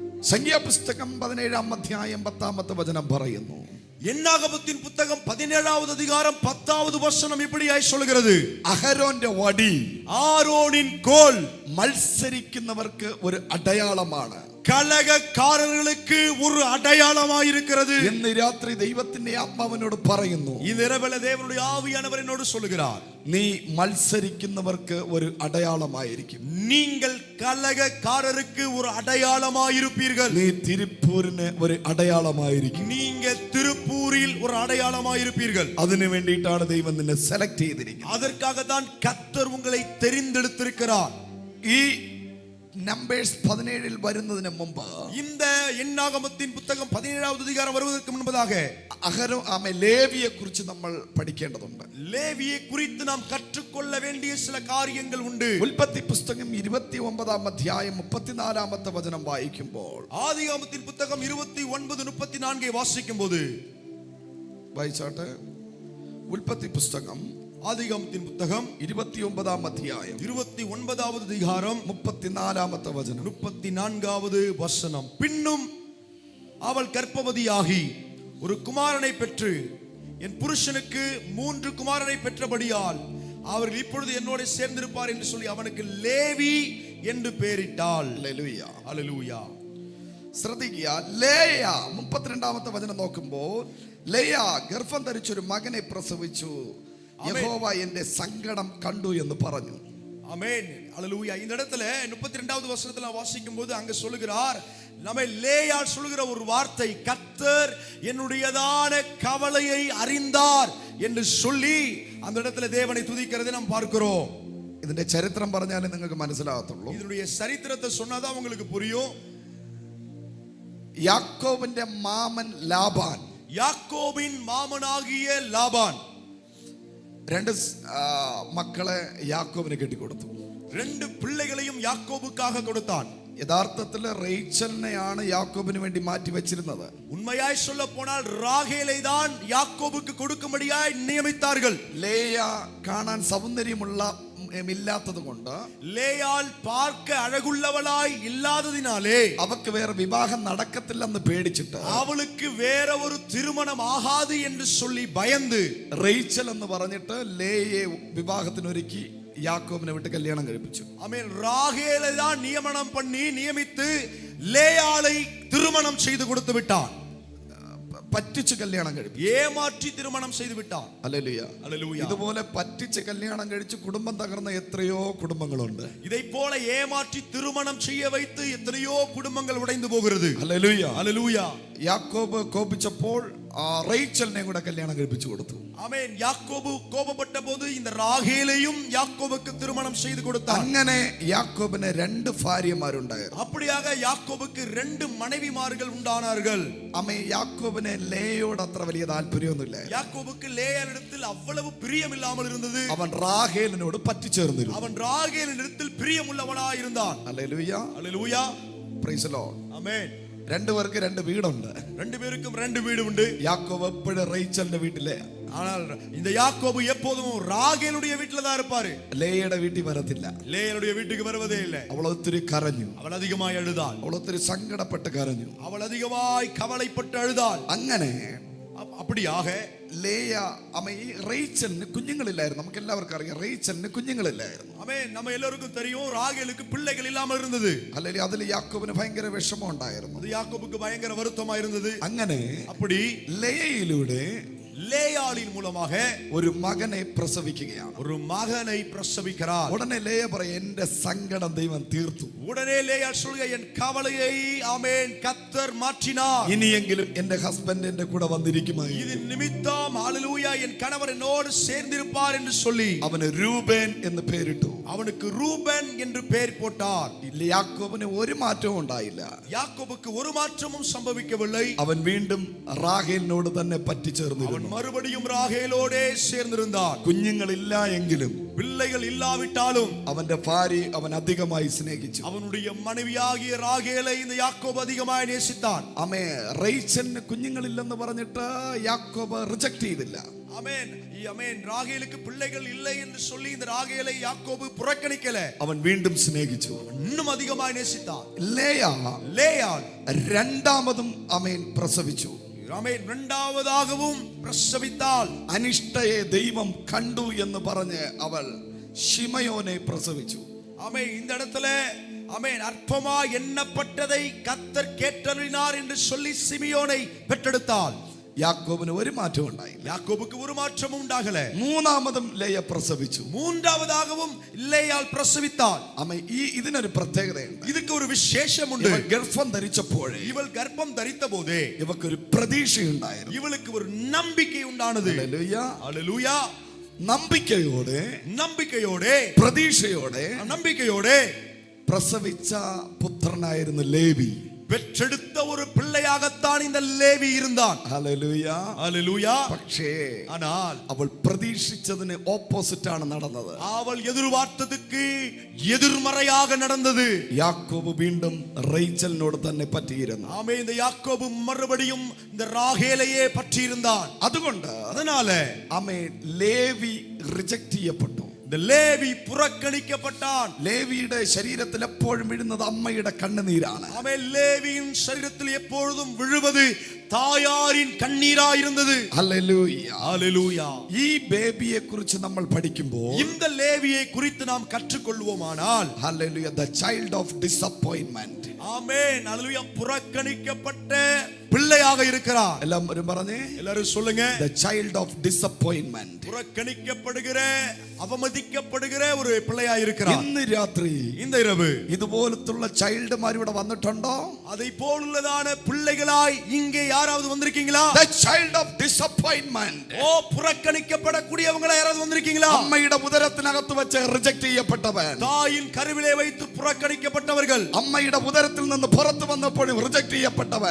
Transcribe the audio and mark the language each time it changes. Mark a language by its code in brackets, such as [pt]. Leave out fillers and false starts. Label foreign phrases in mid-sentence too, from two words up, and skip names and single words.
[ml] സംഖ്യാപുസ്തകം 17-ാം അധ്യായം 10-ാമത്തെ വചനം പറയുന്നു. [ta] என்னாகமத்தின் புத்தகம் 17வது அதிகாரம் 10வது வசனம் இப்படியாய் சொல்கிறது. [ml] അഹരോന്റെ വടി, [ta] ஆரோனின் கோல் [ml] മത്സരിക്കുന്നവർക്ക് ഒരു അടയാളമാണ്. [ta] கலகக்காரர்களுக்கு ஒரு அடையாளமாய் இருக்கிறது. [ml] ഇന്ന് രാത്രി ദൈവത്തിന്റെ ആത്മാവിനോട് പറയുന്നു, [ta] இந்த இரவிலே தேவனுடைய ஆவியானவர் என்னோடு சொல்லுகிறார், [ml] നീ മത്സരിക്കുന്നവർക്ക് ഒരു അടയാളമായിരിക്കും. [ta] நீங்கள் கலகக்காரருக்கு ஒரு அடையாளமாய் இருப்பீர்கள். [ml] നീ തിരുപ്പൂരിന് ഒരു അടയാളമായിരിക്കും. [ta] நீங்க திருப்பூரில் ஒரு அடையாளமாய் இருப்பீர்கள். [ml] അതിനു വേണ്ടിയിട്ടാണ് ദൈവം നിന്നെ സെലക്ട് ചെയ്തിരിക്കുന്നത്. [ta] அதற்காக தான் கர்த்தர் உங்களை தெரிந்தெடுத்திருக்கிறார். [ml] ഈ നമ്പേഴ്സ് 17 വരുന്നതിന് മുമ്പ്, [ta] இந்த என்னாகமத்தின் புத்தகம் 17வது அதிகாரம் வருவதற்கு முன்பதாக [ml] ലേവിയെ കുറിച്ച് നമ്മൾ പഠിക്കേണ്ടതുണ്ട്. [ta] லேவியை குறித்து நாம் கற்றுக்கொள்ள வேண்டிய சில காரியங்கள் உண்டு. [ml] ഉൽപ്പത്തി പുസ്തകം 29-ാം അധ്യായം 34-ാമത്തെ വചനം വായിക്കുമ്പോൾ, [ta] ஆதியாகமத்தின் புத்தகம் 29:34 வாசிக்கும்போது, [ml] വായിച്ചാട്ടെ. ഉൽപ്പത്തി പുസ്തകം [ta] ஆதியாகமத்தின் புத்தகம் [ml] 29-ാം അധ്യായം [ta] 29வது அதிகாரம் [ml] 34-ாமത്തെ വചനം [ta] 34வது வசனம். பின்னும் அவள் கர்ப்பவதியாகி ஒரு குமாரனை பெற்று என் புருஷனுக்கு 3 குமாரனை பெற்றபடியால் அவர்கள் இப்பொழுது என்னோட சேர்ந்திருப்பார் என்று சொல்லி அவனுக்கு லேவி என்று பெயரிட்டாள். [ml] ഹല്ലേലൂയ, ഹല്ലേലൂയ. ശ്രദ്ധിക്കുക. ലേയ 32-ാമത്തെ വചനം നോക്കുമ്പോൾ, ലേയ ഗർഭം ധരിച്ചൊരു മകനെ പ്രസവിച്ചു, യഹോവ എന്റെ സങ്കടം കണ്ടു എന്ന് പറഞ്ഞു. [ta] ஆமென், ஹல்லேலூயா. இந்த இடத்துல 32வது வசனத்துல வாசிக்கும்போது அங்க சொல்லுகிறார், நம்ம லேயாள் சொல்லுகிற ஒரு வார்த்தை, கர்த்தர் என்னுடையதான கவலையை அறிந்தார் என்று சொல்லி அந்த இடத்துல தேவனை துதிக்கிறதை நாம் பார்க்கிறோம். [ml] ഇതിന്റെ ചരിത്രം പറഞ്ഞാലേ നിങ്ങൾക്ക് മനസ്സിലാകത്തുള്ളൂ. [ta] இதனுடைய சரித்திரத்தை சொன்னாதான் உங்களுக்கு புரியும். [ml] യാക്കോബിന്റെ മാമൻ ലാബാൻ, [ta] யாக்கோபின் மாமனாகிய லாபான் [ml] 2 മക്കളെ യാക്കോബിന് കെട്ടിക്കൊടുത്തു. [ta] 2 பிள்ளைகளையும் யாக்கோபுக்காக கொடுத்தான். [ml] യഥാർത്ഥത്തിൽ റേച്ചലിനെയാണ് യാക്കോബിന് വേണ്ടി മാറ്റി വെച്ചിരുന്നത്. [ta] உண்மையாய் சொல்ல போனால் ராகேலை தான் யாக்கோபுக்கு கொடுக்கும்படியாய் நியமித்தார்கள். [ml] ലേയ കാണാൻ സൗന്ദര്യമില്ലാത്തത് കൊണ്ട്, [ta] லேயாள் பார்க்க அழகுள்ளவளாய் இல்லாததினாலே [ml] അവക്ക് വേറെ വിവാഹം നടക്കത്തില്ലെന്ന് പേടിച്ചിട്ട് [ta] அவளுக்கு வேற ஒரு திருமணம் ஆகாது என்று சொல்லி பயந்து [ml] റേച്ചൽ എന്ന് പറഞ്ഞിട്ട് ലേയെ വിവാഹത്തിനൊരുക്കി യാക്കോബിനെ വിട്ട് കല്യാണം കഴിപ്പിച്ചു. [ta] ஆமென். ராகேலை தான் நியமனம் பண்ணி நியமித்து லேயாளை திருமணம் செய்து கொடுத்து விட்டான். [ml] പറ്റിച്ച് കല്യാണം കഴിപ്പിച്ചു, [ta] ஏமாற்றி திருமணம் செய்து விட்டான். [ml] ഹല്ലേലൂയ, [ta] ஹல்லேலூயா. [ml] ഇതുപോലെ പറ്റിച്ച് കല്യാണം കഴിച്ച് കുടുംബം തകർന്ന എത്രയോ കുടുംബങ്ങളുണ്ട്. [ta] இதை போல ஏமாற்றி திருமணம் செய்ய வைத்து எத்தனையோ குடும்பங்கள் உடைந்து போகிறது. [ml] ഹല്ലേലൂയ, [ta] ஹல்லேலூயா. [ml] യാക്കോബ് കോപിച്ചപ്പോൾ റേച്ചലിനെ കൂടെ കല്യാണം കഴിപ്പിച്ചു കൊടുത്തു. [ta] ஆமென். யாக்கோபு கோபப்பட்ட போது இந்த ராகேலையும் யாக்கோபுக்கு திருமணம் செய்து கொடுத்தான். [ml] അങ്ങനെ യാക്കോബിന് 2 ഭാര്യമാരുണ്ടായിരുന്നു. [ta] அப்படியாக யாக்கோபுக்கு 2 மனைவிமார்கள் உண்டானார்கள். [ml] അമ്മ യാക്കോബിന് ലേയോട് അത്ര വലിയ താല്പര്യമൊന്നുമില്ല. [ta] யாக்கோபுக்கு லேயாளிடத்தில் அவ்வளவு பிரியம் இல்லாமல் இருந்தது. [ml] അവൻ റാഹേലിനോട് പറ്റിച്ചേർന്നിരുന്നു. [ta] அவன் ராகேலிடத்தில் பிரியமுள்ளவனாய் இருந்தான். [ml] ഹല്ലേലൂയ, [ta] ஹல்லேலூயா. [en] Praise the Lord. [ta] ஆமென். [ml] 2 പേർക്ക് 2 വീടുണ്ട്. [ta] 2 பேருக்கும் 2 வீடு உண்டு. [ml] യാക്കോബ് എപ്പോഴും റേച്ചലിന്റെ വീട്ടിലെ, [ta] ஆனால் இந்த யாக்கோபு எப்போதும் ராகேலுடைய வீட்டில தான் இருப்பாரு. [ml] ലേയുടെ വീട്ടിൽ വരത്തില്ല. [ta] லேயாளுடைய வீட்டுக்கு வருவதே இல்லை. [ml] അവൾ ഒത്തിരി കരഞ്ഞു, [ta] அவள் அதிகமாய் அழுதாள். [ml] അവൾ ഒത്തിരി സങ്കടപ്പെട്ട് കരഞ്ഞു. [ta] அவள் அதிகமாய் கவலைப்பட்டு அழுதாள். [ml] അങ്ങനെ [ta] அப்படியாக [ml] ലേയ അമ്മ ഈ റേച്ചലിന് കുഞ്ഞുങ്ങളില്ലായിരുന്നു. നമുക്ക് എല്ലാവർക്കും അറിയാം, റേച്ചലിന് കുഞ്ഞുങ്ങളില്ലായിരുന്നു. [ta] ஆமென். நம்ம எல்லாருக்கும் தெரியும் ராகேலுக்கு பிள்ளைகள் இல்லாமல் இருந்தது. [ml] അല്ലെങ്കിൽ അതിൽ യാക്കോബിന് ഭയങ്കര വിഷമം ഉണ്ടായിരുന്നു. [ta] அது யாக்கோபுக்கு பயங்கர வருத்தமா இருந்தது. [ml] അങ്ങനെ [ta] அப்படி [ml] ലേയയിലൂടെ [ta] லேயாளின் மூலமாக [ml] ഒരു മകനെ പ്രസവിക്കുകയാണ്. [ta] ஒரு மகனை பிரசவிக்கிறார். [ml] ഉടനെ ലേയ പറയും, എന്റെ സങ്കടം ദൈവം തീർത്തു. [ta] உடனே லேயாள் சொல்லுங்க, என் கவலையை ஆமென் கர்த்தர் மாற்றினார். [ml] ഇനിയെങ്കിലും എന്റെ ഹസ്ബൻഡ് എന്റെ കൂടെ വന്നിരിക്കുമായി. [ta] இது நிமித்தம் ஹல்லேலூயா என் கணவர் என்னோடு சேர்ந்திருப்பார் என்று சொல்லி [ml] അവന് രൂബേൻ എന്ന് പേരിട്ടു. [ta] அவனுக்கு ரூபன் என்று பெயர் போட்டார். [ml] യാക്കോബിന് ഒരു മാറ്റവും ഉണ്ടായില്ല. [ta] யாக்கோபுக்கு ஒரு மாற்றமும் சம்பவிக்கவில்லை. [ml] അവൻ വീണ്ടും റാഹേലിനോട് തന്നെ പറ്റിച്ചേർന്നിരുന്നു. [ta] மறுபடியும் ராகேலோடே சேர்ந்திருந்தான். [ml] കുഞ്ഞുങ്ങളില്ല എങ്കിലും [ta] பிள்ளைகள் இல்லாவிட்டாலும் [ml] അവന്റെ ഭാര്യ അവൻ അധികമായി സ്നേഹിച്ചു. [ta] அவனுடைய மனைவியாகிய ராகேலை இந்த யாக்கோபு அதிகமாய் நேசித்தான். [ml] അമ്മേ റേച്ചലിന് കുഞ്ഞുങ്ങളില്ലെന്ന് പറഞ്ഞിട്ട് യാക്കോബ് റിജക്ട് ചെയ്തില്ല. [ta] ஆமென். ஆமென். ராகேலுக்கு பிள்ளைகள் இல்லை என்று சொல்லி இந்த ராகேலை யாக்கோபு புறக்கணிக்கல. [ml] അവൻ വീണ്ടും സ്നേഹിച്ചു. [ta] இன்னும் அதிகமாய் நேசித்தான். [ml] ലേയാൾ രണ്ടാമതും ആമേൻ പ്രസവിച്ചു. ആമേൻ. [ta] இரண்டாவதாகவும் பிரசவித்தாள். [ml] അനിഷ്ടയെ ദൈവം കണ്ടു എന്ന് പറഞ്ഞ് അവൾ ശിമയോനെ പ്രസവിച്ചു. [ta] ஆமென். இந்த இடத்துல ஆமென் அற்பமா எண்ணப்பட்டதை கர்த்தர் கேட்டருளினார் என்று சொல்லி சிமியோனை பெற்றெடுத்தாள். [ml] യാക്കോബിന് ഒരു മാറ്റവും ഉണ്ടായില്ല. [ta] யாக்கோபுக்கு ஒரு மாற்றமும் உண்டாகல. [ml] മൂന്നാമതും ലേയ പ്രസവിച്ചു. [ta] மூன்றாவதாகவும் லேயாள் பிரசவித்தாள். [ml] അമ്മ ഇതിനൊരു പ്രത്യേകതയുണ്ട്. [ta] இதுக்கு ஒரு விசேஷம் உண்டு. [ml] ഇവൾ ഗർഭം ധരിച്ചപ്പോൾ [ta] இவள் கர்ப்பம் தரித்த போதே [ml] ഇവക്കൊരു പ്രതീക്ഷയുണ്ടായിരുന്നു. [ta] இவளுக்கு ஒரு நம்பிக்கை உண்டானது. [ml] ഹല്ലേലൂയ. [ta] ஹல்லேலூயா. [ml] നമ്പിക്കയോടെ പ്രതീക്ഷയോടെ പ്രസവിച്ച പുത്രനായിരുന്നു ലേവി. [ta] பெற்றெடுத்த ஒரு பிள்ளையாகத்தான் இந்த லேவி இருந்தான். [ml] ഹല്ലേലൂയ. [ta] ஹல்லேலூயா. [ml] പക്ഷേ [ta] ஆனால் [ml] അവൾ പ്രതീക്ഷിച്ചതിന് ഓപ്പോസിറ്റ് ആണ് നടന്നത്. [ta] அவள் எதிர்பார்த்ததுக்கு எதிர்மறையாக நடந்தது. [ml] യാക്കോബ് വീണ്ടും റേച്ചലിനോട് തന്നെ പറ്റിയിരുന്നു. [ta] ஆமே. இந்த யாக்கோபு மறுபடியும் இந்த ராகேலையே பற்றியிருந்தான். அதனால [ml] ആമേ ലേവി റിജക്ട് ചെയ്യപ്പെട്ടു. [ta] இந்த லேவி புறக்கணிக்கப்பட்டான். [ml] ലേവിയുടെ ശരീരത്തിൽ എപ്പോഴും വീഴുന്നത് അമ്മയുടെ കണ്ണുനീരാണ്. [ta] ஆமே. லேவியின் சரீரத்தில் எப்பொழுதும் விழுவது தாயாரின் கண்ணீராயிருந்தது. [ml] ഹല്ലേലൂയ. [ta] ஹல்லேலூயா. [ml] ഈ ബേബിയെ കുറിച്ച് നമ്മൾ പഠിക്കുമ്പോൾ [ta] இந்த லேவியை குறித்து நாம் கற்றுக்கொள்வோமானால் [en] ഹല്ലേലൂയ the child of disappointment. [ta] ஆமென். ஹல்லேலூயா. புறக்கணிக்கப்பட்ட பிள்ளையாக இருக்கிறார். [ml] എല്ലാവരും പറഞ്ഞേ. [ta] எல்லாரும் சொல்லுங்க. [en] the child of disappointment. [ta] புறக்கணிக்கப்படுகிற அவமதிக்கப்படுகிற ஒரு பிள்ளையாக இருக்கிறார். [ml] ഇന്ന് രാത്രി [ta] இந்த இரவு [ml] ഇതുപോലത്തുള്ള ചൈൽഡ്മാർ ഇവിടെ വന്നിട്ടുണ്ടോ? [ta] அதை போலுள்ளதான பிள்ளைகளாய் இங்கே யாராவது வந்திருக்கீங்களா? [en] the child of disappointment. [ta] ஓ புறக்கணிக்கப்படக்கூடியவங்களா யாராவது வந்திருக்கீங்களா? [ml] അമ്മയുടെ ഉദരത്തിനകത്ത് വെച്ച് റിജക്ട് ചെയ്യപ്പെട്ടവൻ. [ta] தாயின் கருவிலே வைத்து புறக்கணிக்கப்பட்டவர்கள். [ml] അമ്മയുടെ ഉദരത്തിൽ നിന്ന് പുറത്തു വന്നപ്പോഴും റിജക്ട് ചെയ്യപ്പെട്ടവൻ.